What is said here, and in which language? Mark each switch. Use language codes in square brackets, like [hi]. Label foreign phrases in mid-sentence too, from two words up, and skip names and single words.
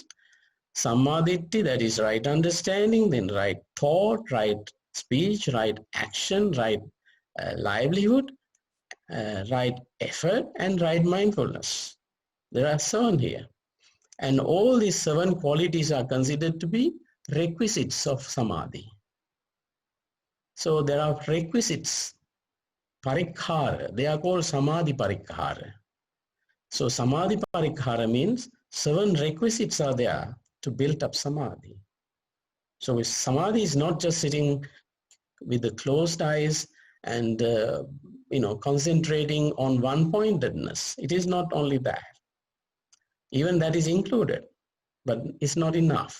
[en] Sammaditthi, that is right understanding, then right thought, right speech, right action, right livelihood, right effort, and right mindfulness. There are 7 here. And all these 7 qualities are considered to be requisites of samadhi. So there are requisites, parikkara, they are called [pi] samadhi parikkara. [en] So [pi] samadhi parikkara [en] means 7 requisites are there to build up samadhi. So samadhi is not just sitting with the closed eyes and concentrating on one-pointedness. It is not only that. Even that is included, but it's not enough.